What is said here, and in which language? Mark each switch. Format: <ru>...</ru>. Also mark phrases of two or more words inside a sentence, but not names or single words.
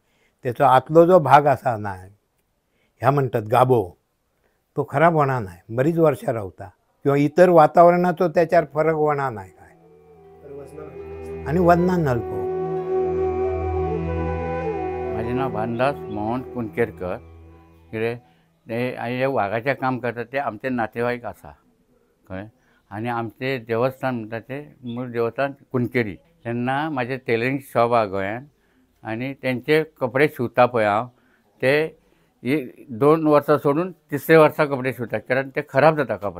<kok>त्याचा आतलो जो भाग असा नाही, ह्या म्हणतात गाभो, तो खराब होणार नाही, बरीच वर्ष राहता. किंवा इतर वातावरणाचा त्याच्यावर फरक होणार नाही काय, आणि वजनान हलको.</kok> <mr>माझे नाव भानदास मोहन कुणकेरकर.</mr> <kok>कितें ते हे वाघाचें काम करता ते आमचे नातेवाईक आसा कळ्ळें. आनी आमचें देवस्थान म्हणटा तें मूळ देवस्थान कुणकेरी. तेन्ना म्हाजें टेलरींग शॉप आहा गोंयांत, आनी तेंचे कपडे शिवता पळय हांव, ते 2 वर्सां सोडून 3रे वर्सा कपडे शिवता, कारण ते खराब जाता कपडे.</kok>